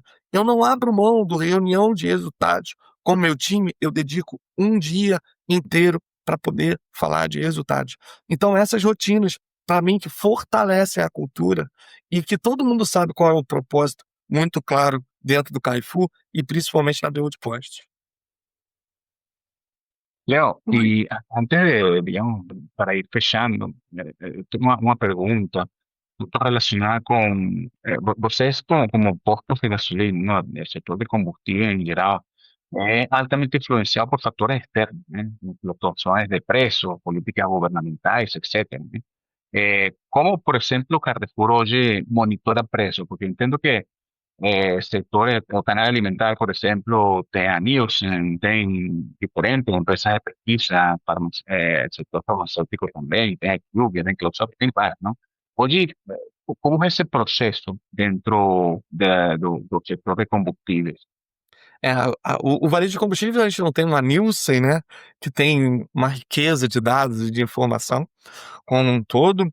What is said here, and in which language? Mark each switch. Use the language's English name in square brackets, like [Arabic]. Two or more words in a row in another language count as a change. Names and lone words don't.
[Portuguese] Eu não abro mão do reunião de resultados. Com o meu time, eu dedico um dia inteiro para poder falar de resultados. Então, essas rotinas, para mim, que fortalecem a cultura e que todo mundo sabe qual é o propósito muito claro dentro do Carrefour e principalmente na BU de Postos. [Spanish] Leo, y antes de, digamos, para ir fechando, tengo una pregunta justo relacionada con, ustedes como [Portuguese] postos de gasolina, [Spanish] ¿no? El sector de combustible en general, es altamente influenciado por factores externos, ¿eh? Fluctuaciones de precios, políticas gubernamentales, etcétera, ¿eh? ¿Cómo, por ejemplo, Carrefour hoy monitora precios? Porque entiendo que [Portuguese] setores o canal alimentar, por exemplo, tem a Nielsen, tem diferentes empresas de pesquisa, [Spanish] el sector farmacéutico [Portuguese] também, tem a IQVIA, tem Closeup, tem várias, não? Hoje, como é esse processo dentro do setor de combustíveis? O varejo de combustíveis a gente não tem uma Nielsen, né, que tem uma riqueza de dados e de informação como um todo.